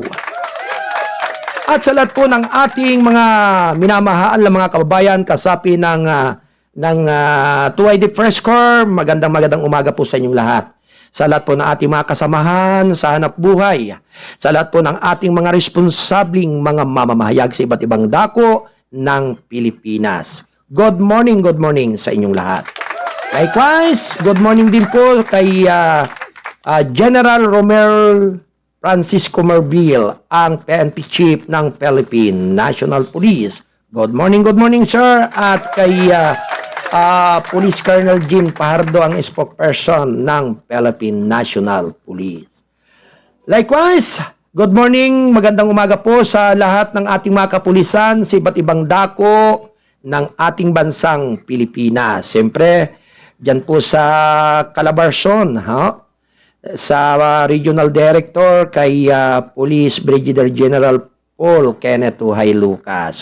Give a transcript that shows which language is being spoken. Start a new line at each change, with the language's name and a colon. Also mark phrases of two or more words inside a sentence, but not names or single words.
Filipino: At sa lahat po ng ating mga minamahal na mga kababayan, kasapi ng 2ID Press Corps, magandang umaga po sa inyong lahat. Sa lahat po ng ating mga kasamahan sa hanap buhay, sa lahat po ng ating mga responsabling mga mamamahayag sa iba't ibang dako ng Pilipinas.
English: Good morning
Filipino: sa inyong lahat. Likewise,
English: good morning
Filipino: din po kay General Romel Francisco Marbil, ang PNP Chief ng Philippine National Police.
English: Good morning sir.
Filipino: At kay Police Colonel Jean Pardo, ang spokesperson ng Philippine National Police. Likewise,
English: good morning,
Filipino: magandang umaga po sa lahat ng ating mga kapulisan sa iba't ibang dako ng ating bansang Pilipinas. Siyempre, dyan po sa Calabarzon, sa
English: Regional Director
Filipino: kay Police Brigadier General Paul Kenneth Uhay Lucas.